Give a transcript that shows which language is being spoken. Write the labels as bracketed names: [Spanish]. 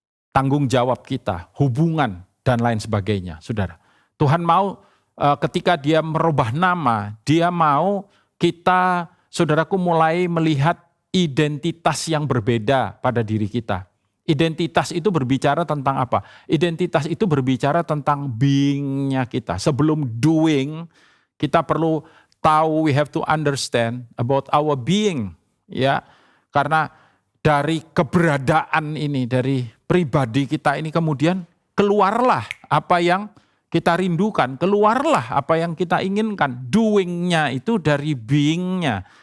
[Indonesian] Tanggung jawab kita, hubungan, dan lain sebagainya. Saudara, Tuhan mau ketika dia merubah nama, dia mau kita, saudaraku, mulai melihat identitas yang berbeda pada diri kita. Identitas itu berbicara tentang apa? Identitas itu berbicara tentang being-nya kita. Sebelum [English] doing, [Indonesian] kita perlu tahu, [English] we have to understand about our being, ya. [Indonesian] Karena dari keberadaan ini, dari pribadi kita ini kemudian keluarlah apa yang kita rindukan, keluarlah apa yang kita inginkan. Doing-nya itu dari being-nya.